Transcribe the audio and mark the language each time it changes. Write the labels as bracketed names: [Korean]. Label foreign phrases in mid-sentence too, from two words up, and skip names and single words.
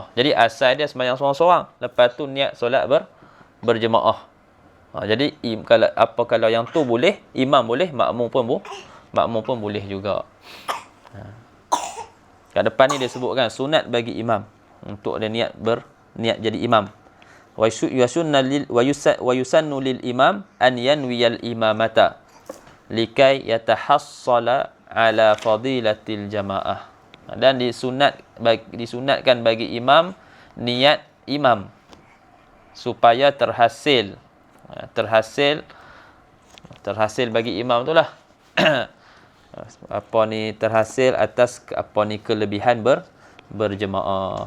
[Malay] Jadi asal dia sembahyang seorang-seorang, lepas tu niat solat berjemaah. Jadi kalau yang tu boleh, imam boleh, makmum pun boleh juga. Kat depan ni dia sebutkan sunat bagi imam untuk dia niat jadi imam. [Arabic] ويسن للإمام أن ينوي الإمامة لكي يتحصل على فضيلة الجماعة. [Malay] Dan disunatkan bagi imam niat imam supaya terhasil bagi imam tu lah terhasil atas kelebihan berjemaah.